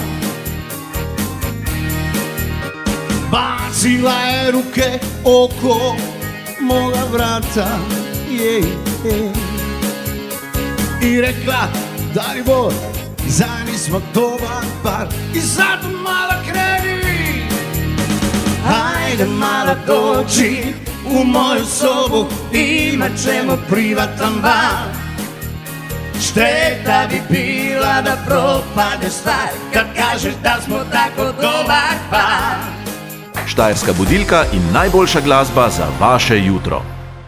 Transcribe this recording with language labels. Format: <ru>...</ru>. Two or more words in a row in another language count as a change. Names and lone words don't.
<hr>Bacila je ruke oko moga vrata, i rekla: Dalibor, zajedno smo dobar par i zato malo kreni. Hajde malo dođi u moju sobu, imat ćemo privatan bar. Šteta bi bila da propade stvar, kad kažeš da smo tako dobar par.</hr> <sl>Štajerska budilka in najboljša glasba za vaše jutro.</sl>